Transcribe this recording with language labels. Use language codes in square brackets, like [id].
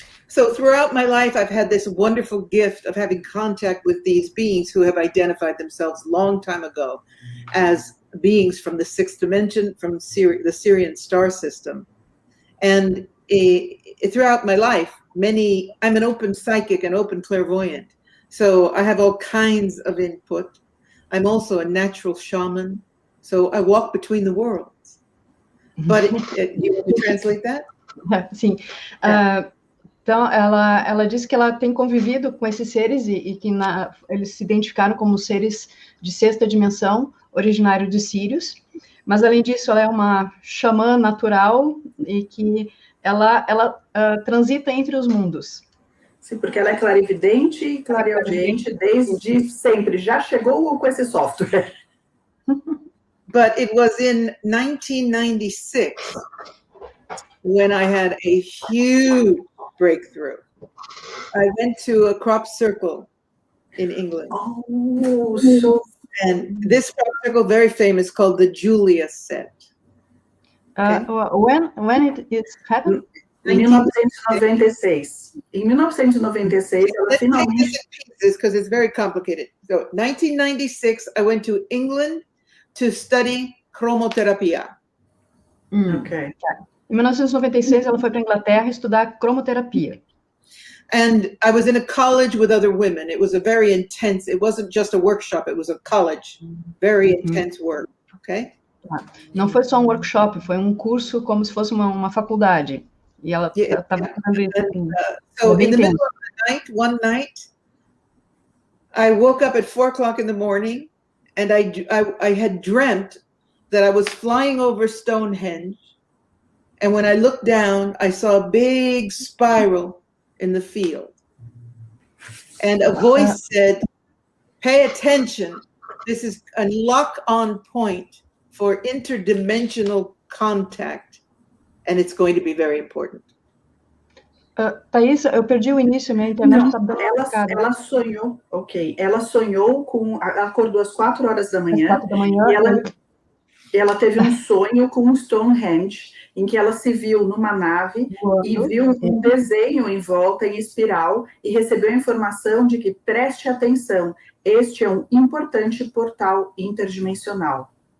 [en] So throughout my life, I've had this wonderful gift of having contact with these beings who have identified themselves a long time ago as beings from the 6th dimension, from the Syrian star system. And throughout my life, I'm an open psychic and open clairvoyant. So I have all kinds of input. I'm also a natural shaman. So I walk between the worlds. But you want to translate that? [pt] Sim. Então, ela disse que ela tem convivido com esses seres e que eles se identificaram como seres de 6ª dimensão, originário de Sírius, mas, além disso, ela é uma xamã natural e que ela transita entre os mundos. Sim, porque ela é clarividente e clareaudiente desde sempre. Já chegou com esse software. [en] But it was in 1996 when I had a huge breakthrough. I went to a crop circle in England. Oh, so... And this crop circle, very famous, called the Julia set. Okay. When it happened? [pt] Em 1996. Em 1996, ela finalmente... [en] Take this in pieces because it's very complicated. So, 1996, I went to England to study cromoterapia. Okay. [pt] Em 1996, ela foi para a Inglaterra estudar cromoterapia. [en] And I was in a college with other women. It was a very intense, it wasn't just a workshop, it was a college, very intense work, okay? [pt] Não foi só um workshop, foi um curso como se fosse uma faculdade. E ela estava fazendo isso. [en] So in the middle of the night, one night, I woke up at 4 o'clock in the morning, and I had dreamt that I was flying over Stonehenge, and when I looked down, I saw a big spiral in the field. And a voice said, pay attention. This is a lock-on point for interdimensional contact. And it's going to be very important. [pt] Thaís, eu perdi o início, minha internet está bem complicada. Ela sonhou, ela sonhou ela acordou às 4 horas da manhã. Às 4 da manhã. E ela teve um sonho com um Stonehenge, em que ela se viu numa nave e viu um desenho em volta, em espiral, e recebeu a informação de que, preste atenção, este é um importante portal interdimensional.